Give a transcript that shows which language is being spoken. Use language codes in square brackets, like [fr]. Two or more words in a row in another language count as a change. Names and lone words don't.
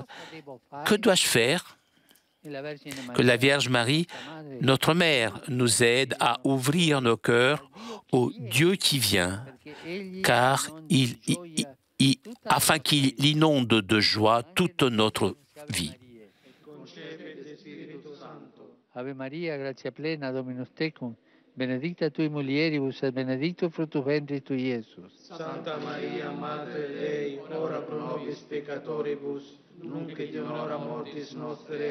[fr] Que dois-je faire ?» Que la Vierge Marie, notre Mère, nous aide à ouvrir nos cœurs au Dieu qui vient, car afin qu'il inonde de joie toute notre vie. [la] Ave Maria, gratia plena, Dominus tecum, benedicta tui mulieribus et benedictus fructus ventris tui, Iesus. Santa Maria, Mater Dei, ora pro nobis peccatoribus, nunc et in hora mortis nostre.